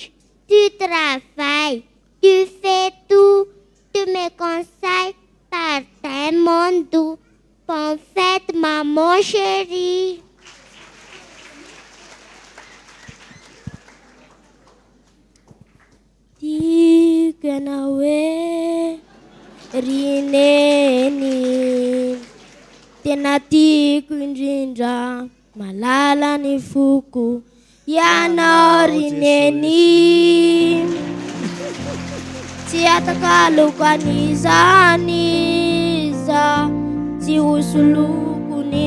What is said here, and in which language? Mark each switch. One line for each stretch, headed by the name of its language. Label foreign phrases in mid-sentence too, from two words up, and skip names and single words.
French: Tu travailles, tu fais tout, tu me conseilles par tes mon doux. Bonne fête, maman chérie.
Malagasy: Tiga nawe rineni tena tiako indrindra malala ny foko ianao rineni tsy atakaloko an'izany za tsy hosoloko